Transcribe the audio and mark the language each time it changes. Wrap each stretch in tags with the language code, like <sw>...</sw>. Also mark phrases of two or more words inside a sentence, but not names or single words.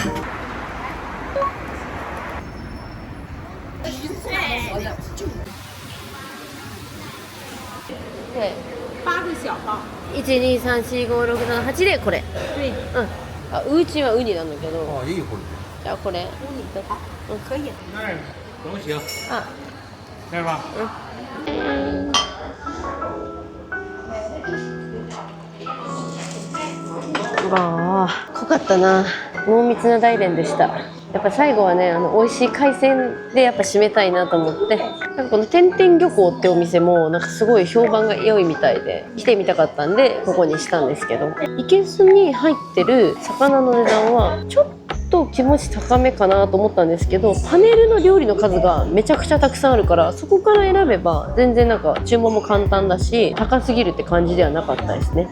<ja>123456788でこれ。うん。あ、うちはウニなんだけど。あ、いいよこれ。じゃあこれ。うん、</ja> <zh>可以。东西</zh> <ja>あ、</ja> <zh>对吧？</zh> <ja>わあ、濃かったな。濃密な大連でした。やっぱ最後はね、美味しい海鮮でやっぱ締めたいなと思って、なんかこの天天漁港ってお店もなんかすごい評判が良いみたいで来てみたかったんでここにしたんですけど、いけすに入ってる魚の値段はちょっと気持ち高めかなと思ったんですけど、パネルの料理の数がめちゃくちゃたくさんあるから、そこから選べば全然なんか注文も簡単だし高すぎるって感じではなかったですね。</ja>